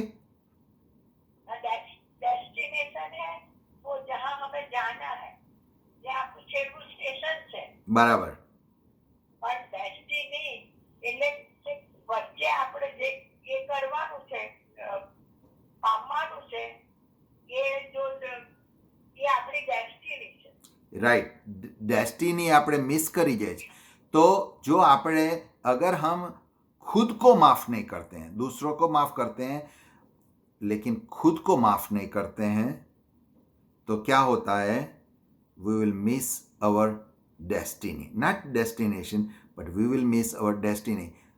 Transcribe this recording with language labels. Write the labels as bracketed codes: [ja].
[hi] Destination है वो जहां हमें जाना है, जहां कुछ स्टेशन है, बराबर। [gu] पर डेस्टिनी એટલે વચ્ચે આપણે જે એ કરવાનું છે, પામવાનું છે, એ જો એ આપણી ડેસ્ટિની છે, [en] Right? [gu] डेस्टिनी આપણે મિસ કરી જાય છે। [hi] तो जो આપણે, अगर हम खुद को माफ नहीं करते हैं, दूसरों को माफ करते हैं लेकिन खुद को माफ नहीं करते हैं, तो क्या होता है? [en] We will miss our destiny, not destination, but we will miss our destiny.